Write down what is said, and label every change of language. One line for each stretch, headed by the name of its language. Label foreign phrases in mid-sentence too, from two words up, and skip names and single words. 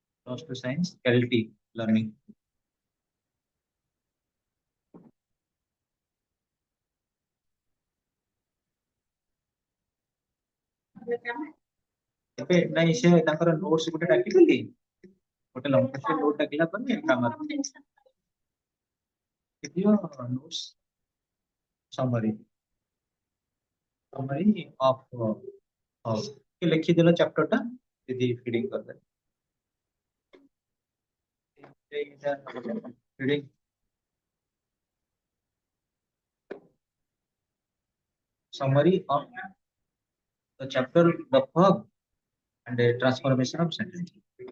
English: Social science, LT, learning.
Odia: ଏବେ ନାଇଁ ସେ ତାଙ୍କର ନୋଟ୍ସ ଗୋଟେ ଡାକିଥିଲି ଗୋଟେ ଲମ୍ବା ସେ ନୋଟ୍ ଡାକିଲା ପରେ ଗ୍ରାମାର ଦେଖିବ
English: notes summary summary of
Odia: ହଉ କି ଲେଖିଦେଲ ଚାପ୍ଟର ଟା ଦିଦି ଫିଡିଂ କରିଦେବେ ଫିଡିଂ
English: summary of the chapter the verb and the transformation of sentence.